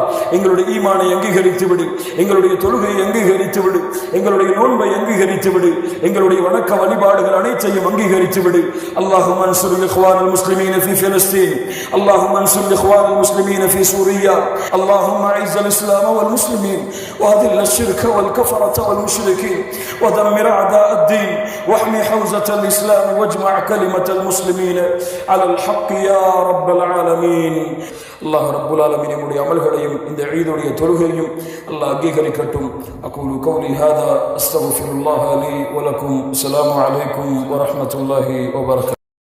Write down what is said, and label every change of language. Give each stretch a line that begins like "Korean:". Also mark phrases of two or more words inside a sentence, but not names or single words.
Tamil: எங்களுடைய ஈமானை அங்கீகரித்து விடு, எங்களுடைய தொழுகையை அங்கீகரித்து விடு, எங்களுடைய நோன்பை அங்கீகரித்து விடு, எங்களுடைய வணக்க வழிபாடுகள் அனைத்தையும் அங்கீகரித்து விடு.
Arabic: اللهم انصر إخواننا المسلمين في فلسطين، اللهم انصر إخواننا المسلمين في سوريا، اللهم أعز الإسلام والمسلمين وأذل الشرك والكفرة والمشركين ودمر أعداء الدين واحمي حوزة الإسلام واجمع كلمة المسلمين على الحق يا رب العالمين. الله رب العالمين
Tamil: நம்முடைய அமல்களையும் இந்த ஈதுடைய தொழுகையும் அல்லாஹ் அங்கீகரிக்கட்டும்.
Arabic: أقول قولي هذا أستغفر الله لي ولكم. السلام عليكم ورحمة الله وبركاته.